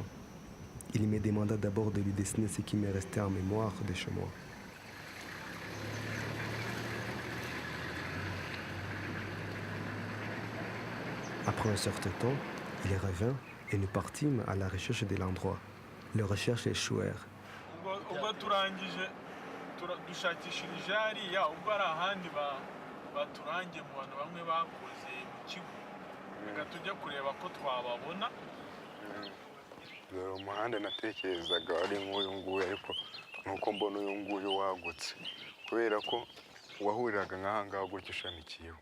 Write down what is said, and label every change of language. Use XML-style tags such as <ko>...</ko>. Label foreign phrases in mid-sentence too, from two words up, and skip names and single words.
<fr>Il me demanda d'abord de lui dessiner ce qui me restait en mémoire de chez moi. Après un certain temps, il revint et nous partîmes à la recherche de l'endroit. Les recherches échouèrent.</fr> <rw>ubwo turangije dushakishirije hariya ubwo ari ahandi baturangiye mu bantu bamwe bakoze mu kigo reka tujya kureba ko twababona. umuhanda natekerezaga ari nk'uyu nguyu ariko nuko mbona uyu nguyu wagutse kubera ko wahuriraga nk'aha ngaha gutya ushamikiyeho.</rw>